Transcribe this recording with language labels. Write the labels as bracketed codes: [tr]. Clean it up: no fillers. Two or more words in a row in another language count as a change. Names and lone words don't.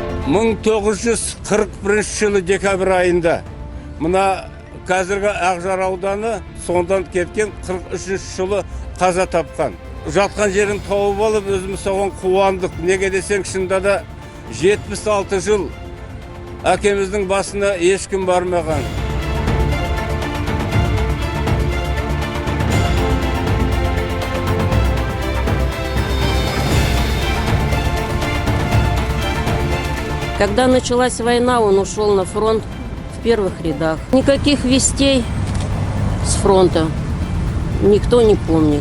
[kk] 1941 жылы декабрь айында мына қазіргі Ақжар ауданы сондан кеткен 43 жылы қаза тапқан. Жатқан жерін тауып алып, өзіміз соған қуандық. Неге десең, шында да 76 жыл әкеміздің басына ешкім бармаған. [ru] Когда началась война, он ушел на фронт в первых рядах. Никаких вестей с фронта никто не помнит.